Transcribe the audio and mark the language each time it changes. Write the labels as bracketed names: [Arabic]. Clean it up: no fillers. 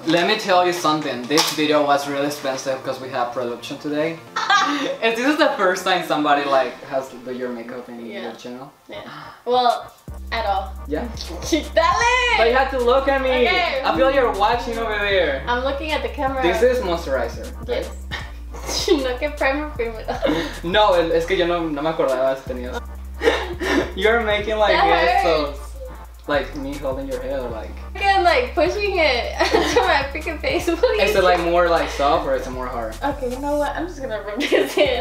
[English] Let me tell you something. This video was really expensive because we have production today. And this is the first time somebody like has done your makeup in your channel. Yeah. Well, at all. Yeah. [Spanish] Dale! [English] But you have to look at me. Okay. I feel you're watching over there. I'm looking at the camera. This is moisturizer. Yes. [Spanish] No, que primer primero. No, es que yo no me acordaba si tenías. [English] You're making like gestos. Like me holding your hair, like. Again, like pushing it to my freaking face. Is it like more like soft or is it more hard? Okay, you know what? I'm just gonna rub this in.